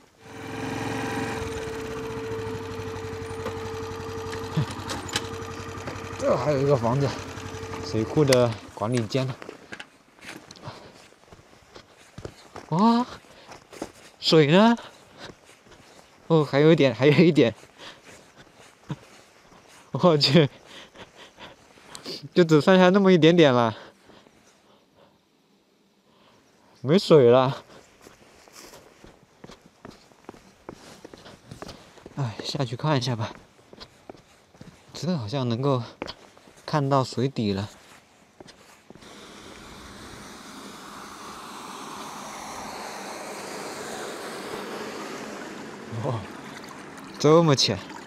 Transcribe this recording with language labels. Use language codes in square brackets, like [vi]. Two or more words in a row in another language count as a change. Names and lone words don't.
[zh] 這還有一個房子，水庫的管理間呢。哇，水呢？哦，還有一點，還有一點。我去，就只剩下那麼一點點了，沒水了。哎，下去看一下吧。這好像能夠看到水底了。哦，這麼淺。